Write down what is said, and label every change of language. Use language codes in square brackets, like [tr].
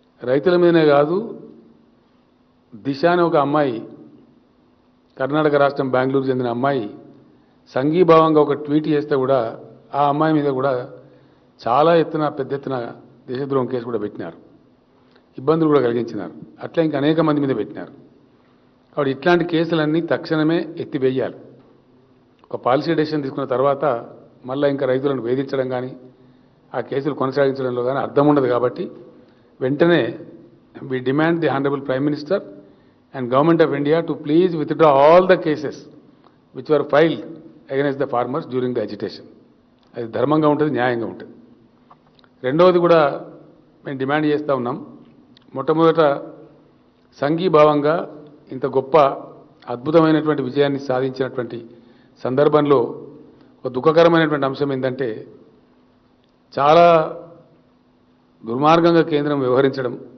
[te] రైతుల మీదనే కాదు, దిశ అనే ఒక అమ్మాయి, కర్ణాటక రాష్ట్రం బెంగళూరు చెందిన అమ్మాయి సంఘీభావంగా ఒక ట్వీట్ చేస్తే కూడా ఆ అమ్మాయి మీద కూడా చాలా పెద్ద ఎత్తున దేశద్రోహం కేసు కూడా పెట్టినారు, ఇబ్బందులు కూడా కలిగించినారు. అట్లా ఇంకా అనేక మంది మీద పెట్టినారు. కాబట్టి ఇట్లాంటి కేసులన్నీ తక్షణమే ఎత్తివేయాలి. ఒక పాలసీ డెసిషన్ తీసుకున్న తర్వాత మళ్ళీ ఇంకా రైతులను వేధించడం కానీ ఆ కేసులు కొనసాగించడంలో కానీ అర్థం ఉండదు. కాబట్టి వెంటనే [en] we demand the Honorable Prime Minister and Government of India to please withdraw all the cases which were filed against the farmers during the agitation. [te] అది ధర్మంగా ఉంటుంది, న్యాయంగా ఉంటుంది. రెండవది కూడా మేము డిమాండ్ చేస్తూ ఉన్నాం, మొట్టమొదట సంఘీభావంగా ఇంత గొప్ప అద్భుతమైనటువంటి విజయాన్ని సాధించినటువంటి సందర్భంలో ఒక దుఃఖకరమైనటువంటి అంశం ఏంటంటే చాలా దుర్మార్గంగా కేంద్రం వ్యవహరించడం.